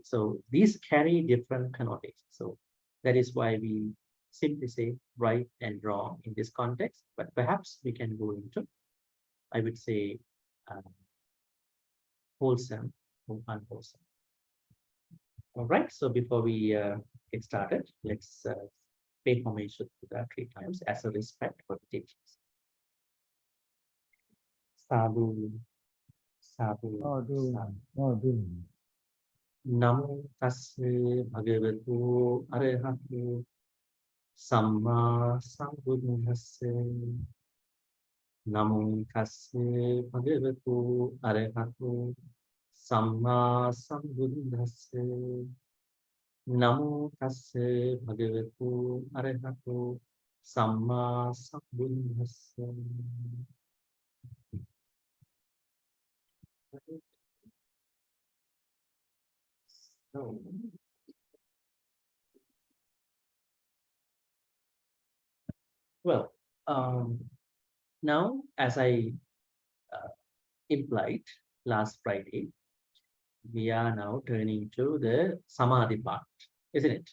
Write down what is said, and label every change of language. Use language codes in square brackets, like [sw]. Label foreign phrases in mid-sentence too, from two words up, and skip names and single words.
[en] So these carry different connotations. So that is why we simply say right and wrong in this context, but perhaps we can go into, I would say, wholesome or unwholesome. All right, so before we get started, let's pay homage to Buddha 3 times as a respect for the teachings. [pi] Sadhu, sadhu, sadhu. Namo tassa bhagavatu arahatu sammā sambuddhassa. Namo tassa bhagavatu arahatu sammā sambuddhassa. Namo tassa bhagavatu arahatu sammā sambuddhassa. [en] So, well, now as I implied last Friday, we are now turning to the Samadhi part, isn't it?